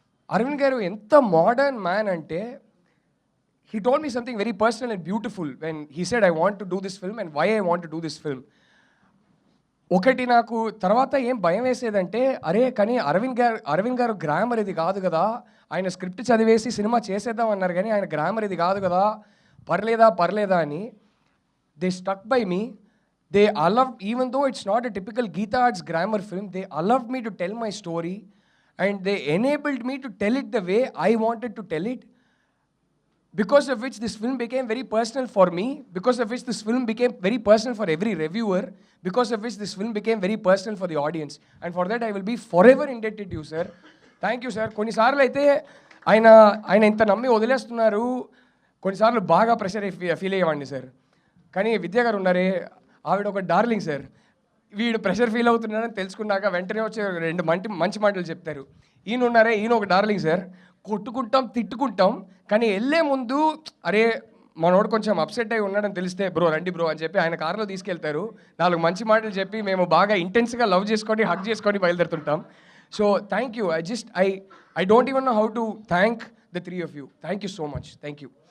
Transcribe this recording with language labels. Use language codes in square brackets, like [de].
[te] అరవింద్ గారు ఎంత modern man అంటే, [en] He told me something very personal and beautiful when he said I want to do this film and why I want to do this film. [te] ఒకటి నాకు తర్వాత ఏం భయం వేసేదంటే, అరే కానీ అరవింద్ గారు గ్రామర్ ఇది కాదు కదా, ఆయన స్క్రిప్ట్ చదివేసి సినిమా చేసేద్దాం అన్నారు కానీ ఆయన గ్రామర్ ఇది కాదు కదా, పర్లేదా అని. [en] They stuck by me. they allowed, even though it's not a typical Geeta Arts grammar film, they allowed me to tell my story, and they enabled me to tell it the way I wanted to tell it, because of which this film became very personal for me, because of which this film became very personal for every reviewer, because of which this film became very personal for the audience, and for that I will be forever indebted to you, sir. Thank you, sir. [te] కొన్నిసార్లు అయితే ఆయన ఇంత నమ్మి వదిలేస్తున్నారు, కొన్నిసార్లు బాగా pressure feel అయ్యేవాడిని sir. కానీ విద్యా గారు ఉన్నారే, ఆవిడ ఒక డార్లింగ్ సార్. వీడు ప్రెషర్ ఫీల్ అవుతున్నాడని తెలుసుకున్నాక వెంటనే వచ్చి రెండు మంచి మాటలు చెప్తారు. ఈయన ఉన్నారే, ఈయన ఒక డార్లింగ్ సార్. కొట్టుకుంటాం, తిట్టుకుంటాం, కానీ వెళ్ళే ముందు అరే మనోడు కొంచెం అప్సెట్ అయి ఉన్నాడని తెలిస్తే బ్రో రండి బ్రో అని చెప్పి ఆయన కార్లో తీసుకెళ్తారు. 4 మంచి మాటలు చెప్పి మేము బాగా ఇంటెన్స్గా లవ్ చేసుకొని హగ్ చేసుకొని బయలుదేరుతుంటాం. [en] So thank you. I don't even know how to thank the 3 of you. Thank you so much. Thank you.